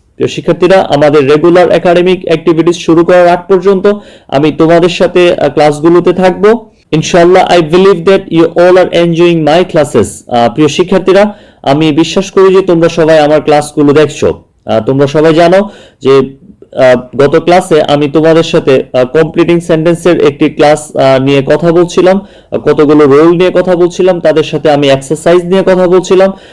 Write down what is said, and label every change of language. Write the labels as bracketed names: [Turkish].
[Bangla] প্রিয় শিক্ষার্থীরা, আমাদের রেগুলার একাডেমিক অ্যাক্টিভিটিস শুরু করার আগ পর্যন্ত আমি তোমাদের সাথে ক্লাসগুলোতে থাকবো। [English] ইনশাআল্লাহ I believe that you all are enjoying my classes. [Bangla] প্রিয় শিক্ষার্থীরা, আমি বিশ্বাস করি যে তোমরা সবাই আমার ক্লাসগুলো দেখছো। তোমরা সবাই জানো যে গত ক্লাসে আমি তোমাদের সাথে কমপ্লিটিং সেন্টেন্সের একটি ক্লাস নিয়ে কথা বলছিলাম, কতগুলো রোল নিয়ে কথা বলছিলাম, তাদের সাথে আমি এক্সারসাইজ নিয়ে কথা বলছিলাম।